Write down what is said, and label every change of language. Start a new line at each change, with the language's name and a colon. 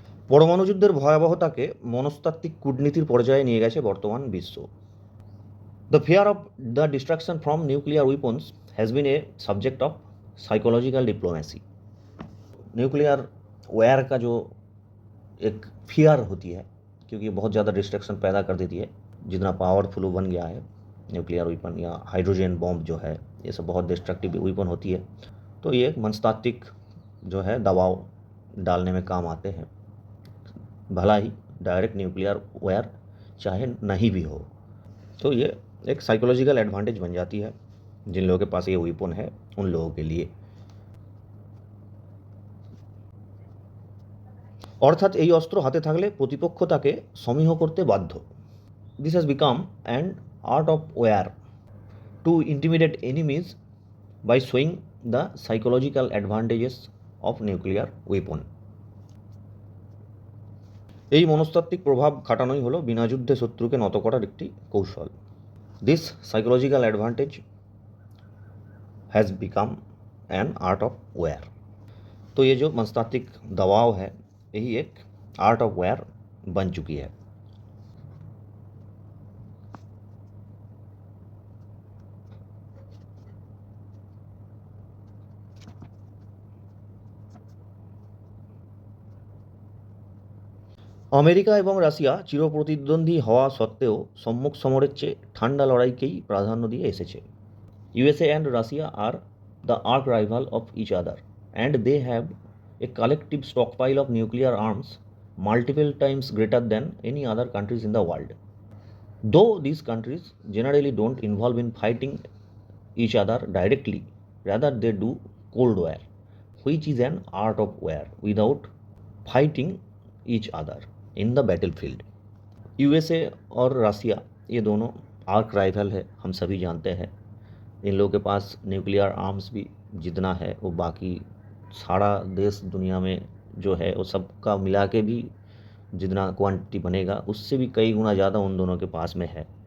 Bangla: পরমাণু যুদ্ধের ভয়াবহতাকে মনস্তাত্ত্বিক কূটনীতির পর্যায়ে নিয়ে গেছে বর্তমান বিশ্ব।
English: The fear of the destruction from nuclear weapons has been a subject of psychological diplomacy.
Hindi: Nuclear वार का जो एक फियर होती है, क्योंकि बहुत ज़्यादा डिस्ट्रक्शन पैदा कर देती है, जितना पावरफुल बन गया है न्यूक्लियर वेपन या हाइड्रोजन बॉम्ब जो है, ये सब बहुत डिस्ट्रक्टिव वेपन होती है। तो ये मनस्तात्त्विक जो है दबाव डालने में काम आते हैं, भला ही डायरेक्ट न्यूक्लियर वार चाहे नहीं भी हो। तो ये एक साइकोलॉजिकल एडवांटेज बन जाती है जिन लोगों के पास ये वेपन है उन लोगों के लिए।
Bangla: অর্থাৎ এই অস্ত্র হাতে থাকলে প্রতিপক্ষ তাকে সমীহ করতে বাধ্য।
English: This has become an art of war to intimidate enemies by showing the psychological advantages of nuclear weapon.
Bangla: এই মনস্তাত্ত্বিক প্রভাব খাটানোই হলো বিনা যুদ্ধে শত্রুকে নত করার একটি কৌশল।
English: This psychological advantage has become an art of war.
Hindi: तो ये जो मनस्तात्त्विक दबाव है यही एक आर्ट ऑफ वॉर बन चुकी है।
Bangla: আমেরিকা এবং রাশিয়া চিরপ্রতিদ্বন্দ্বী হওয়া সত্ত্বেও সম্মুখ সমরের চেয়ে ঠান্ডা লড়াইকেই প্রাধান্য দিয়ে এসেছে।
English: USA and Russia are the arch rival of each other, and they have a collective stockpile of nuclear arms multiple times greater than any other countries in the world. Though these countries generally don't involve in fighting each other directly, rather they do cold war, which is an art of war without fighting each other in the battlefield.
Hindi: USA और रसिया ये दोनों arc rival है, हम सभी जानते हैं। इन लोगों के पास न्यूक्लियर आर्म्स भी जितना है वो बाकी सारा देश दुनिया में जो है वो सबका मिला के भी जितना क्वांटिटी बनेगा उससे भी कई गुना ज़्यादा उन दोनों के पास में है।